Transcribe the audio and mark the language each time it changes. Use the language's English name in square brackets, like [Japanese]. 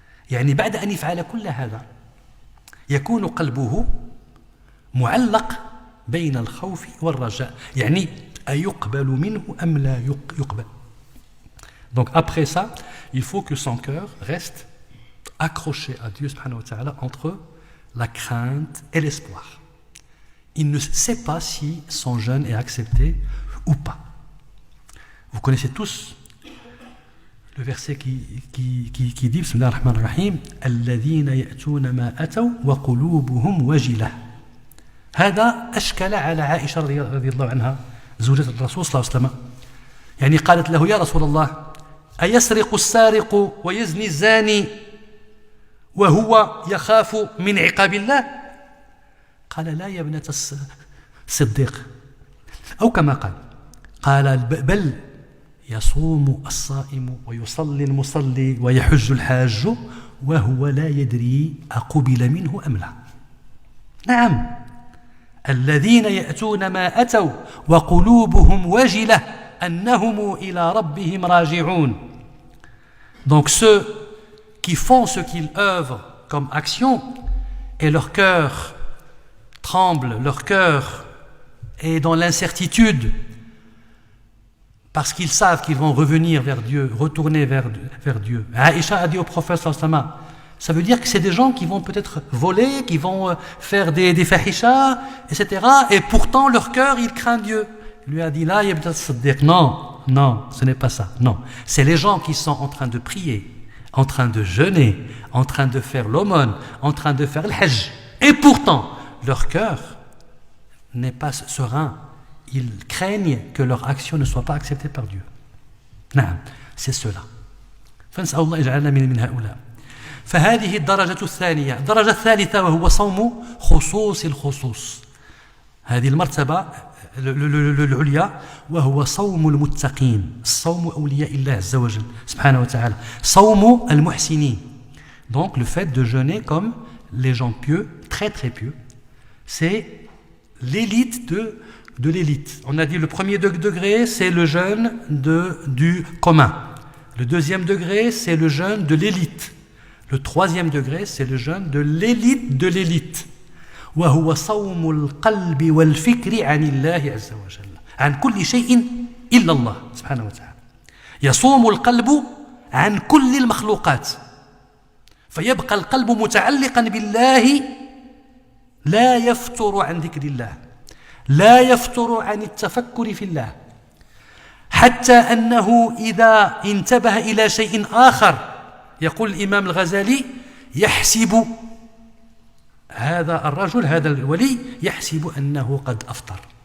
[Arabic] يعني بعد أن يفعل كل هذا يكون قلبه معلق بين الخوف والرجاء، يعني أيقبل منه أم لا يقبل. [French] Donc après ça, il faut que son cœur reste accroché à Dieu subhanahu wa ta'ala entre la crainte et l'espoir. Il ne sait pas si son jeûne est accepté ou pas. Vous connaissez tous le verset qui dit Bismillah ar-Rahman ar-Rahim [Arabic] الذين يأتون ما أتوا وقلوبهم وجلة. هذا أشكل على عائشة رضي الله عنها زوجة الرسول صلى الله عليه وسلم. يعني قالت له يا رسول الله أيسرق السارق ويزني الزاني وهو يخاف من عقاب الله؟ قال لا يا ابنة الصديق، أو كما قال بل يصوم الصائم ويصلي المصلي ويحج الحاج وهو لا يدري أقبل منه أم لا. نعم، الذين يأتون ما أتوا وقلوبهم وجلة أنهم إلى ربهم راجعون. [French] Donc ceux qui font ce qu'ils œuvrent comme action et leur cœur tremble, leur cœur est dans l'incertitude parce qu'ils savent qu'ils vont revenir vers Dieu, retourner vers Dieu. Aïcha a dit au prophète sallallahu alayhi wa sallam, ça veut dire que c'est des gens qui vont peut-être voler, qui vont faire des fahisha, etc. Et pourtant leur cœur, il craint Dieu. Il lui a dit là, non, ce n'est pas ça. Non, c'est les gens qui sont en train de prier en train de jeûner, en train de faire l'aumône, en train de faire le hajj. Et pourtant, leur cœur n'est pas serein. Ils craignent que leur action ne soit pas acceptée par Dieu. [Arabic] نعم, [French] c'est cela. [Arabic] فنسأل الله يجعلنا من هؤلاء. فهذه الدرجة الثانية. الدرجة الثالثة وهو صوم خصوص الخصوص. هذه المرتبة العليا وهو صوم المتقين. صوم أولياء الله عز وجل سبحانه وتعالى. صوم المحسنين. [French] Donc le fait de jeûner comme les gens pieux, très très pieux, c'est l'élite de l'élite. On a dit le premier degré, c'est le jeûne du commun. Le deuxième degré, c'est le jeûne de l'élite. Le troisième degré, c'est le jeûne de l'élite de l'élite. [Arabic] وهو صوم القلب والفكر عن الله عز وجل عن كل شيء إلا الله سبحانه وتعالى. يصوم القلب عن كل المخلوقات فيبقى القلب متعلقا بالله لا يفتر عن ذكر الله لا يفتر عن التفكر في الله حتى أنه إذا انتبه إلى شيء آخر يقول الإمام الغزالي يحسب هذا الرجل هذا الولي يحسب أنه قد أفطر.